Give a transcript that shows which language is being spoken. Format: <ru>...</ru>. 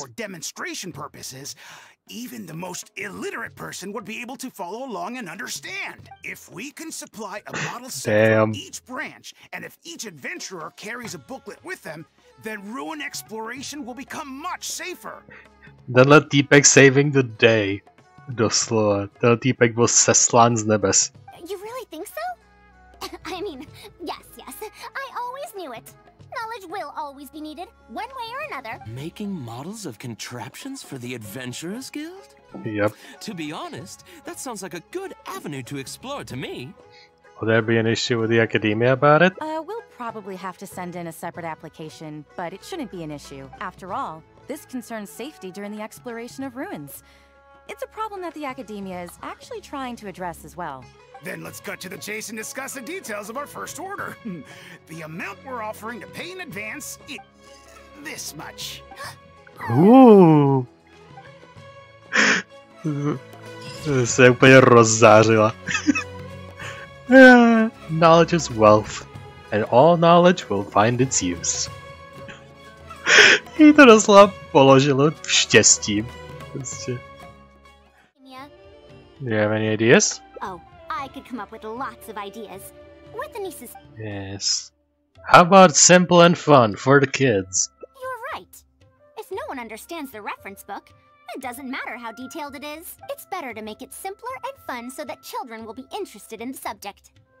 <en>for demonstration purposes, even the most illiterate person would be able to follow along and understand. If we can supply a model set Damn. for each branch, and if each adventurer carries a booklet with them, then ruin exploration will become much safer.</en> <cs>Tenhle týpek</cs> <en>saving the day.</en> <cs>Doslova. Tenhle týpek byl seslán z nebes.</cs> <en>You really think so? I mean, yes. I always knew it. Knowledge will always be needed, one way or another. Making models of contraptions for the Adventurers Guild? Yep. To be honest, that sounds like a good avenue to explore to me. Will there be an issue with the academia about it? We'll probably have to send in a separate application, but it shouldn't be an issue. After all, this concerns safety during the exploration of ruins. It's a problem that the academia is actually trying to address as well. Then let's cut to the chase and discuss the details of our first order. The amount we're offering to pay in advance is this much. Ooh.</en> <cs>Se úplně rozzářila.</cs> <en>Knowledge is wealth, and all knowledge will find its use.</en> <cs>Jí to doslova položilo štěstím. Prostě.</cs> <en>Do you have any ideas? Oh, I could come up with lots of ideas. With the nieces. Yes. How about simple and fun for the kids? You're right. If no one understands the reference book, it doesn't matter how detailed it is. It's better to make it simpler and fun so that children will be interested in the subject.</en>